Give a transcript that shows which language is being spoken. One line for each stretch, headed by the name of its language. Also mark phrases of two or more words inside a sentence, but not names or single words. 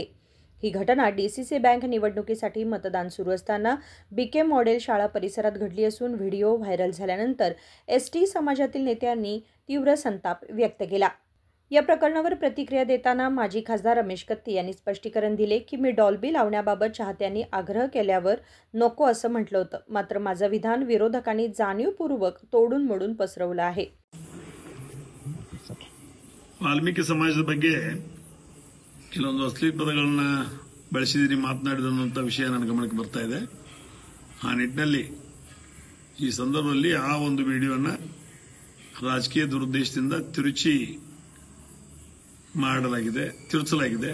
Marathi: ही घटना DCC बँक निवडणुकीसाठी मतदान सुरू असताना BK मॉडेल शाळा परिसरात घडली असून व्हिडिओ व्हायरल झाल्यानंतर ST समाजातील नेत्यांनी तीव्र संताप व्यक्त केला। या प्रकरणावर प्रतिक्रिया देताना माजी खासदार रमेश कत्ती यांनी स्पष्टीकरण दिले की मी डॉल्बी लावण्याबाबत चाहत्यांनी आग्रह केल्यावर नको असं म्हटलं होतं, मात्र माझं विधान विरोधकांनी जाणीवपूर्वक तोडून मोडून पसरवलं आहे।
Kannada: ವಾಲ್ಮೀಕಿ ಸಮಾಜದ ಬಗ್ಗೆ ಕೆಲವೊಂದು ಅಶ್ಲೀಲ ಪದಗಳನ್ನ ಬಳಸಿದೀನಿ ಮಾತನಾಡಿದಂತ ವಿಷಯ ನನ್ನ ಗಮನಕ್ಕೆ ಬರ್ತಾ ಇದೆ। ಆ ನಿಟ್ಟಿನಲ್ಲಿ ಈ ಸಂದರ್ಭದಲ್ಲಿ ಆ ಒಂದು ವಿಡಿಯೋನ ರಾಜಕೀಯ ದುರುದ್ದೇಶದಿಂದ ತಿರುಚಲಾಗಿದೆ।